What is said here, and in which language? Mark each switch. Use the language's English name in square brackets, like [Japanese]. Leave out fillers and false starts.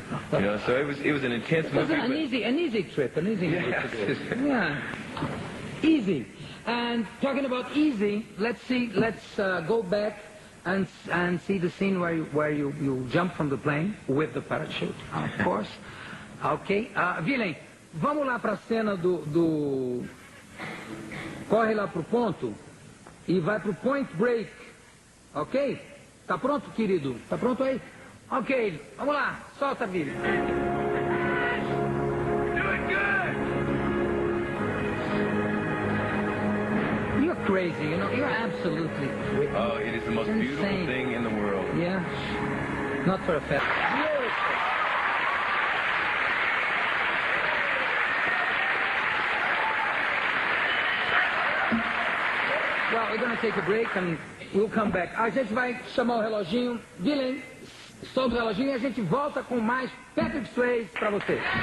[English] So it was an intense movie. An easy trip to do. Yeah, easy. And talking about easy, let's go back and see the scene where you jump from the plane with the parachute, of course. Ok. [Portuguese] Villain, vamos lá para a cena do... Corre lá pro ponto e vai pro point break. Ok? Tá pronto, querido? Tá pronto aí? Ok, vamos lá. Solta, Villain. [English] Doing good! You're crazy, you're absolutely crazy. Oh, it is the most beautiful thing in the world. Yeah? Not for a fact. Well, we're going to take a break and we'll come back. [Portuguese] A gente vai chamar o reloginho. Villain, solta o reloginho e a gente volta com mais Patrick Swayze para você.